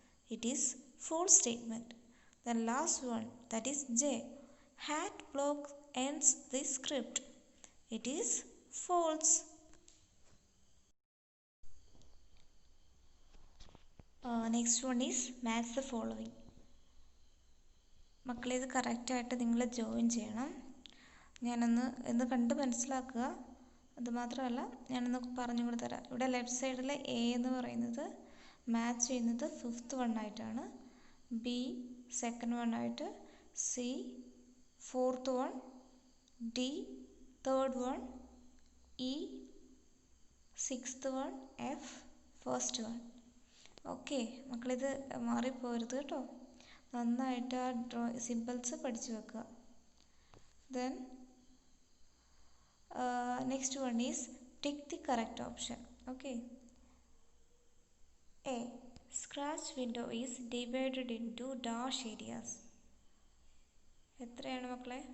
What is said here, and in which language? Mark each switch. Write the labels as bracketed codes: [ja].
[en] It is false statement. Then last one, that is J. Hat block ends the script. It is false. Next one is match the following. [ml] മക്കളെ ഇത് കറക്റ്റായിട്ട് നിങ്ങൾ join ചെയ്യണം. ഞാനൊന്ന് കണ്ട് മനസ്സിലാക്കുക. അതുമാത്രമല്ല, ഞാനൊന്ന് പറഞ്ഞു കൂടെ തരാം. ഇവിടെ ലെഫ്റ്റ് സൈഡിലെ എ എന്ന് പറയുന്നത് മാച്ച് ചെയ്യുന്നത് 5th വണ്ണായിട്ടാണ്, B 2nd വണ്ണായിട്ട്, [en] C fourth one, D third one, E sixth one, F first one. [ml] Okay മക്കളിത് മാറിപ്പോരുത് കേട്ടോ, നന്നായിട്ട് ആ സിമ്പിൾസ് പഠിച്ചു വെക്കുക. [en] Then next one is tick the correct option. Okay, a scratch window is divided into dash areas. [ml] എത്രയാണ് മക്കളെ?